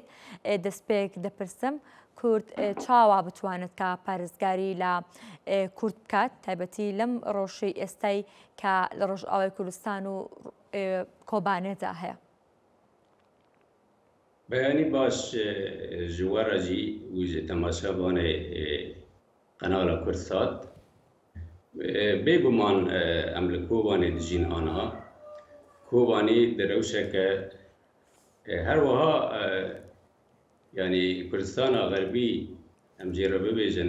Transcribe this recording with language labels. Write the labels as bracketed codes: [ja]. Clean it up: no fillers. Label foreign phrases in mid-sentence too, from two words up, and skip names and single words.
[ckb] دەستپێک دەپرسم کورد چاوا بتوانێت کە پارێزگاری لە کورد بکات تایبەتی لەم ڕۆژەی ئێستای کە لە ڕۆژئاوای کوردستان و کۆبانێدا هەیە. بەیانی باش [ku] ji we re jî û ji temaşevanê qenala Kurdsat bêguman em li Kobanê dijîn aniha. Kobanî di rewşeke her wiha yanî Kurdistana Xerbî em jê re bibêjin